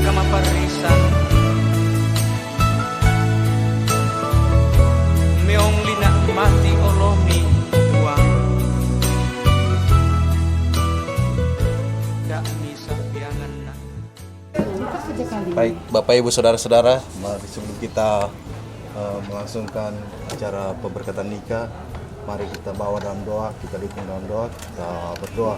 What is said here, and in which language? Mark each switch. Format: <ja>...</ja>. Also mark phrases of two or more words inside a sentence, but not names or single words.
<id>parisan meong lina mati olomi uang dak misa biangan na. Baik, Bapak Ibu Saudara-saudara, mari sebelum kita melangsungkan acara pemberkatan nikah, mari kita bawa dalam doa, kita dukung dalam doa, kita berdoa.</id>